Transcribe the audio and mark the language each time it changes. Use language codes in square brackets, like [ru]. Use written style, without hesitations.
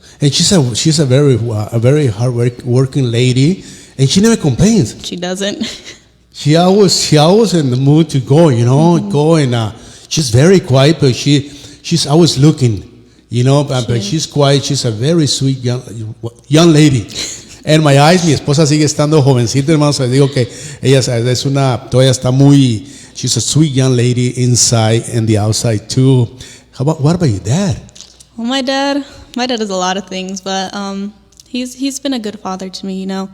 [en] And she's a very hard working lady, and she never complains. She doesn't. She always in the mood to go, go, and she's very quiet, but she's always looking, but she's quiet. She's a very sweet young lady. [es] En [en] my eyes, [es] mi esposa sigue estando jovencita, hermanos. Les digo que ella todavía está muy. [en] She's a sweet young lady inside and the outside too. What about your dad? Well, my dad does a lot of things, but he's been a good father to me.